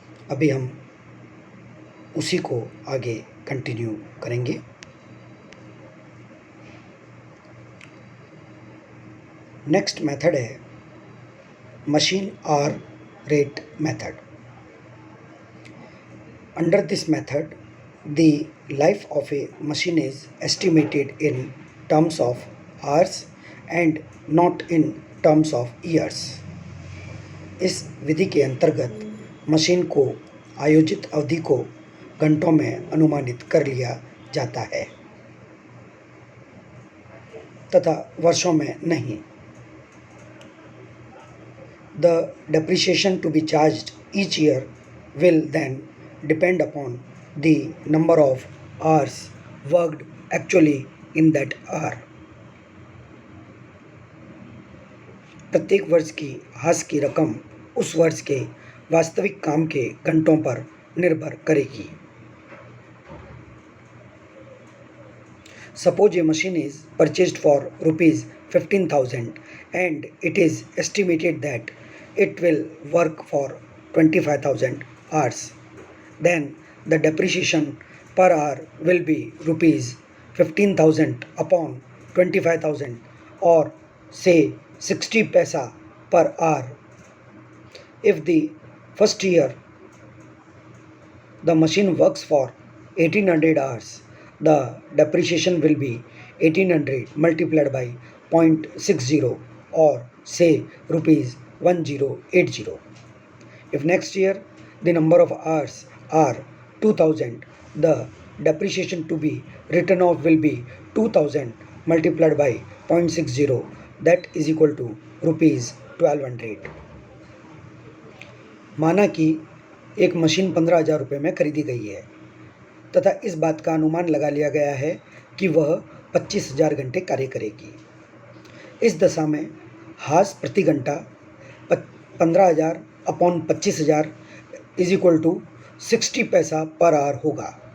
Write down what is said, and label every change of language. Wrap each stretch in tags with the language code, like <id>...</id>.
<hi>अभी हम उसी को आगे कंटिन्यू करेंगे। नेक्स्ट मेथड है machine are rate method.</hi> <en>Under this method the life of a machine is estimated in terms of hours and not in terms of years.</en> <hi>इस विधि के अंतर्गत मशीन को आयोजित अवधि को घंटों में अनुमानित कर लिया जाता है तथा वर्षों में नहीं।</hi> <en>The depreciation to be charged each year will then depend upon the number of hours worked actually in that hour.</en> <hi>प्रत्येक वर्ष की ह्रास की रकम उस वर्ष के वास्तविक काम के घंटों पर निर्भर करेगी।</hi> <en>Suppose a machine is purchased for rupees 15,000 and it is estimated that it will work for 25,000 hours. Then the depreciation per hour will be rupees 15,000 upon 25,000 or say 60 paisa per hour. If the first year the machine works for 1800 hours, the depreciation will be 1800 multiplied by 0.60 or say rupees 1080. If next year the number of hours are 2000, the depreciation to be written off will be 2000 multiplied by 0.60, that is equal to rupees 1200.</en> <hi>माना कि एक machine 15,000 रुपये में खरीदी गई है तथा इस बात का अनुमान लगा लिया गया है कि वह 25,000 घंटे कार्य करेगी। इस दशा में ह्रास प्रति घंटा 15,000</hi> <en>upon 25,000 is equal to 60 paisa per hour</en> <hi>होगा।</hi>